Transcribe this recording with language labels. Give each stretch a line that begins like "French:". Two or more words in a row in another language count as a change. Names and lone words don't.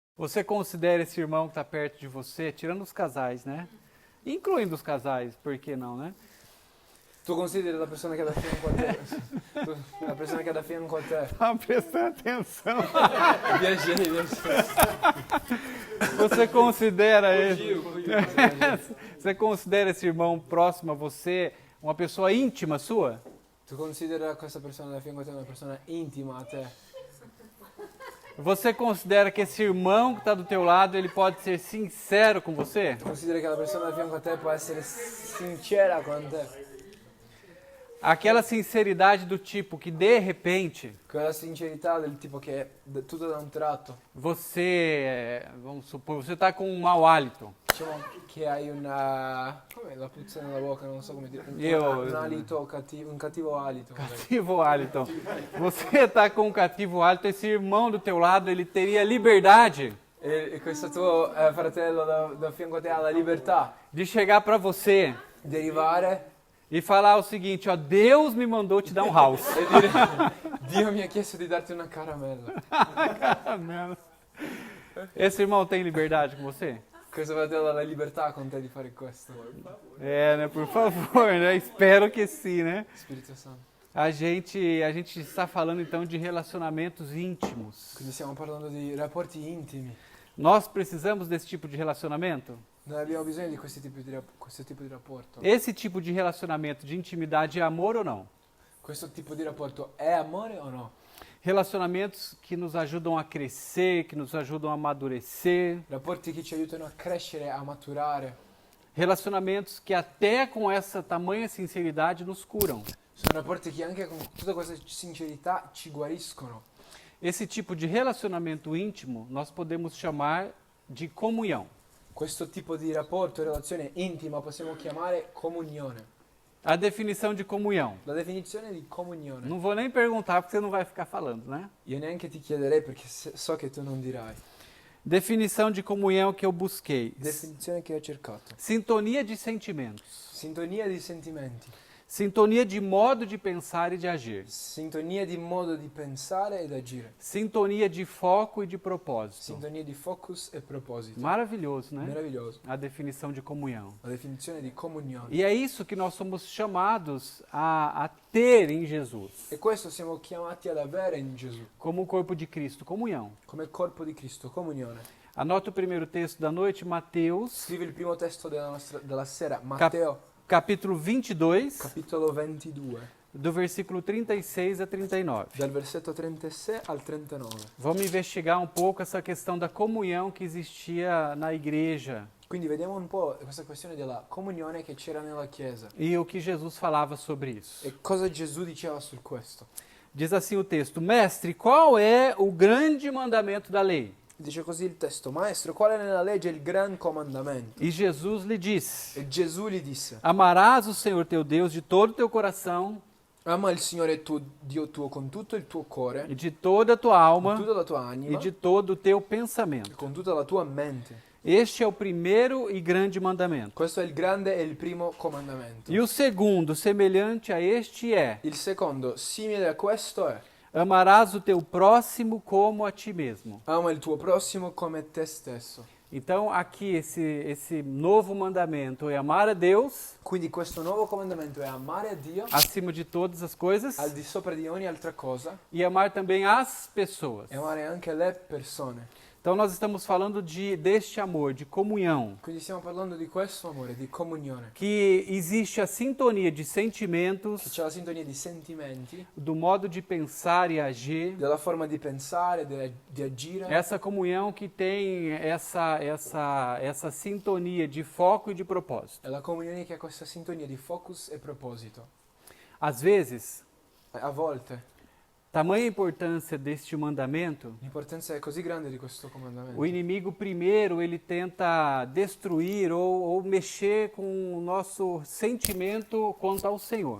Portuguese: Você considera esse irmão que está perto de você, tirando os casais, né? Incluindo os casais, por que não, né?
Italian: Tu consideri la persona che è da fianco a te? La persona che è da fianco a te?
Portuguese: Tá prestando atenção.
Italian: Piacere.
Portuguese: Você considera você considera esse irmão próximo a você uma pessoa íntima sua?
Italian: Tu considera questa persona da fianco a te una persona intima a te?
Portuguese: Você considera que esse irmão que está do teu lado, ele pode ser sincero com você?
Italian: Tu consideri che la persona da fianco a te può essere sincera con te?
Portuguese: Aquela sinceridade do tipo que de repente
Italian: Quella sincerità del tipo che è tutto da un tratto.
Portuguese: você, vamos supor, você está com um mau hálito.
Italian: Diciamo che hai una... come la puzza nella bocca, non so come dire. Un alito cattivo, un cattivo alito.
Portuguese: Cativo hálito. Você está com um cativo hálito, esse irmão do teu lado, ele teria liberdade
Italian: E questo tuo fratello da fianco a te ha la libertà
Portuguese: de chegar para você
Italian: di arrivare
Portuguese: e falar o seguinte, ó, Deus me mandou te dar um house.
Italian: e dire Dio mi ha chiesto di darti una caramella.
Portuguese: Esse irmão tem liberdade com você?
Italian: Questo fratello ha la libertà con te di fare questo.
Portuguese: É, né? Por favor, né? Espero que sim, né?
Italian: Spirito Santo.
Portuguese: A gente está falando então de relacionamentos íntimos.
Italian: Quindi stiamo parlando di rapporti intimi.
Portuguese: Nós precisamos desse tipo de relacionamento?
Italian: Noi abbiamo bisogno di questo tipo di rapporto.
Portuguese: Esse tipo de relacionamento de intimidade é amor ou não?
Italian: Questo tipo di rapporto è amore o no?
Portuguese: Relacionamentos que nos ajudam a crescer, que nos ajudam a amadurecer.
Italian: Rapporti che ci aiutano a crescere, a maturare.
Portuguese: Relacionamentos que até com essa tamanha sinceridade nos curam.
Italian: Sono rapporti che anche con tutta questa sincerità ci guariscono.
Portuguese: Esse tipo de relacionamento íntimo nós podemos chamar de comunhão.
Italian: Questo tipo di rapporto, relazione intima, possiamo chiamare comunione.
Portuguese: A definição de comunhão.
Italian: La definizione di comunione.
Portuguese: Não vou nem perguntar porque você não vai ficar falando, né?
Italian: Io neanche ti chiederei perché so che tu non dirai.
Portuguese: Definição de comunhão que eu busquei.
Italian: Definizione che ho cercato.
Portuguese: Sintonia de sentimentos.
Italian: Sintonia di sentimenti.
Portuguese: Sintonia de modo de pensar e de agir.
Italian: Sintonia di modo di pensare ed agire.
Portuguese: Sintonia de foco e de propósito.
Italian: Sintonia di focus e proposito.
Portuguese: Maravilhoso, né?
Italian: Meraviglioso.
Portuguese: A definição de comunhão.
Italian: La definizione di comunione.
Portuguese: E é isso que nós somos chamados a ter em Jesus.
Italian: E questo siamo chiamati ad avere in Gesù.
Portuguese: Como o corpo de Cristo, comunhão.
Italian: Come corpo di Cristo, comunione.
Portuguese: Anota o primeiro texto da noite, Mateus,
Italian: Scrivi il primo testo della sera, Matteo,
Portuguese: capítulo 22,
Italian: capitolo 22,
Portuguese: do versículo 36 a 39.
Italian: dal versetto 36 al 39.
Portuguese: Vamos investigar um pouco essa questão da comunhão que existia na igreja
Italian: Quindi vediamo un po' questa questione della comunione che c'era nella Chiesa.
Portuguese: e o que Jesus falava sobre isso.
Italian: E cosa Gesù diceva su questo.
Portuguese: Diz assim o texto: Mestre, qual é o grande mandamento da lei?
Italian: Dice così il testo: Maestro, qual è nella legge il gran comandamento?
Portuguese: E Jesus lhe disse:
Italian: E Gesù gli disse:
Portuguese: Amarás o Senhor teu Deus de todo o teu coração
Italian: Ama il Signore tuo Dio tuo con tutto il tuo cuore,
Portuguese: e de toda a tua
Italian: con
Portuguese: alma
Italian: tutta la tua e anima,
Portuguese: de todo o teu pensamento.
Italian: con tutta la tua mente.
Portuguese: Este é o primeiro e grande mandamento.
Italian: Questo è il grande e il primo comandamento.
Portuguese: E o segundo, semelhante a este, é:
Italian: Il secondo, simile a questo, è:
Portuguese: amarás o teu próximo como a ti mesmo.
Italian: ama il tuo prossimo come te stesso.
Portuguese: Então, aqui, esse novo mandamento é amar a Deus
Italian: Quindi questo nuovo comandamento è amare a Dio
Portuguese: acima de todas as coisas
Italian: al di sopra di ogni altra cosa
Portuguese: e amar também as pessoas.
Italian: e amare anche le persone.
Portuguese: Então, nós estamos falando deste amor, de comunhão,
Italian: Quindi stiamo parlando di questo amore, di comunione.
Portuguese: que existe a sintonia de
Italian: Che
Portuguese: sentimentos,
Italian: c'è la sintonia di sentimenti,
Portuguese: do modo de pensar e agir,
Italian: della forma di pensare, di agire.
Portuguese: essa comunhão que tem essa sintonia de foco e de propósito.
Italian: È la comunione che ha questa sintonia di focus e proposito.
Portuguese: Às vezes,
Italian: A volte
Portuguese: tamanha importância deste mandamento,
Italian: l'importanza è così grande di questo comandamento.
Portuguese: o inimigo primeiro ele tenta destruir ou mexer com o nosso sentimento quanto ao Senhor.